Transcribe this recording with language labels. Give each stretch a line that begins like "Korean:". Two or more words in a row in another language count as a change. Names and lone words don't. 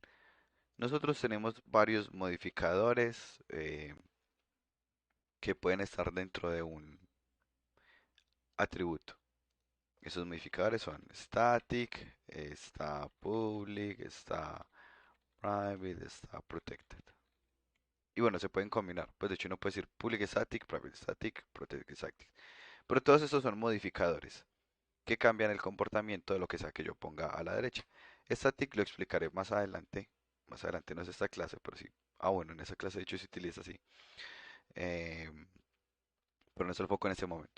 Spanish: Nosotros tenemos varios modificadores que pueden estar dentro de un atributo. Esos modificadores son static, está public, está private, está protected. Y bueno, se pueden combinar. Pues de hecho uno puede decir
English: public static, private static, protected static.
Spanish: Pero todos estos son modificadores que cambian el comportamiento de lo que sea que yo ponga a la derecha. Static lo explicaré más adelante. Más adelante no es esta clase, pero sí. Ah, bueno, en esa clase de hecho se utiliza así. Em, pero no es el foco en este momento.